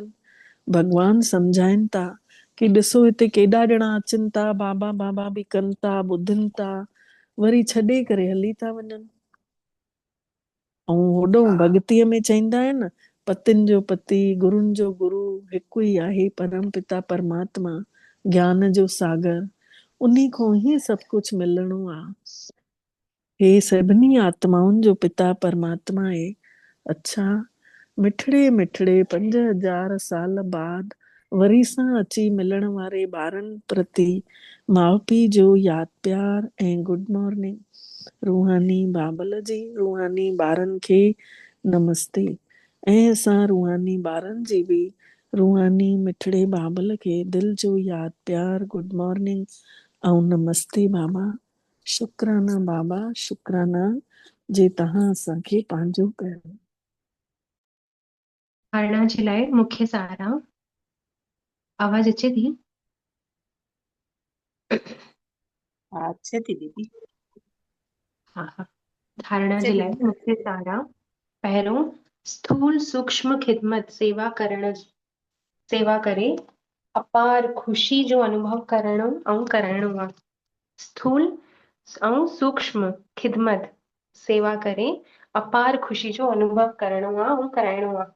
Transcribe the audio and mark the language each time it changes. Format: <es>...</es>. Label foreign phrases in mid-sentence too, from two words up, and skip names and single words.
<sd>भॻवानु सम्झाइनि था कि ॾिसो हिते केॾा ॼणा अचनि था, बाबा बाबा बि कनि था, ॿुधनि था, वरी छॾे करे हली था वञनि। ऐं होॾो भॻतीअ में चईंदा आहिनि पतिनि जो पति, गुरुनि जो गुरु हिकु ई आहे, परम पिता परमात्मा, ज्ञान जो सागर। उन्ही खां ई सभु कुझु मिलणो आहे। हे सभिनी आत्माउनि जो पिता परमात्मा आहे। अच्छा, मिठड़े मिठड़े 5000 साल बाद वरी सां अची मिलण वारे ॿारनि प्रति माउ पीउ जो यादि प्यार ऐं</sd> <en>good morning.</en> <sd>रूहानी बाबल जी रूहानी ॿारनि खे नमस्ते। ऐं असां रूहानी ॿारनि जी बि रूहानी मिठड़े बाबल खे दिल जो यादि प्यार,</sd> <en>good morning</en> <sd>ऐं नमस्ते बाबा। शुक्राना बाबा, शुक्राना जे तव्हां असांखे पंहिंजो कयो। धारणा जे लाइ मुख्य सारांश। आवाज अचे थी? हा अच्छे थी दीदी। हा हा। धारणा अच्छे जे थी लाइ मुख्य सारांश। पहिरियों, स्थूल सूक्ष्म ख़िदमत सेवा करे अपार ख़ुशी जो अनुभव करणो ऐं कराइणो आहे। स्थूल ऐं सूक्ष्म ख़िदमत सेवा करे अपार ख़ुशी जो अनुभव करणो आहे ऐं कराइणो आहे।</sd>